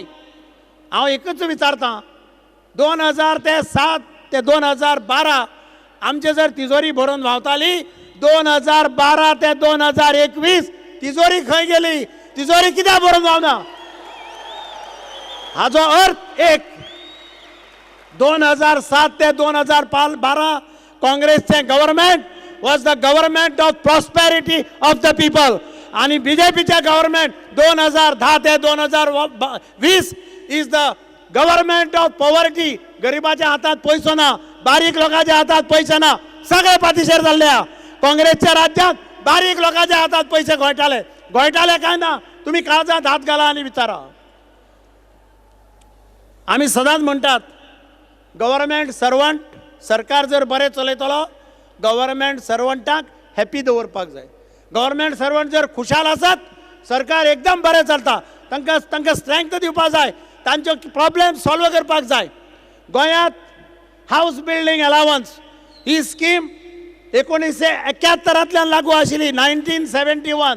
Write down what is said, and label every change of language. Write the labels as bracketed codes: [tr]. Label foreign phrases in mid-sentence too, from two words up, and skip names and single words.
[kok] हांव एकच विचारतां, 2007 ते 2012 आमचे जर तिजोरी भरून व्हांवताली, 2012 ते 2021 तिजोरी खंय गेली? तिजोरी कित्याक भरून व्हांवना? हाचो अर्थ एक, 2007 ते 2012 काँग्रेसचे [en] government was the government of prosperity of the people [kok] आणि बीजेपीचे गव्हर्नमेंट 2010 ते 2020 [en] is the government of poverty. [kok] गरिबाच्या हातात पैसो ना, बारीक लोकांच्या हातात पैसे ना, सगळे पाठीशेर जाल्ल्या. काँग्रेसच्या राज्यात बारीक लोकांच्या हातात पैसे गोयटाले काय ना. तुम्ही काळजात हात घाला आणि विचारा. आम्ही सदांच म्हणतात [en] government servant, [kok] सरकार जर बरें चलयतलो [en] government servantाक [kok] हॅपी दवरपाक जाय. [en] government servant [kok] जर खुशाल आसत सरकार एकदम बरें चलता. तांकां स्ट्रेंथ दिवपाक जाय, तांचे [en] problem solve [kok] करपाक जाय. गोंयांत [en] house building allowance [kok] ही स्कीम 1971 लागू आशिल्ली, 1971.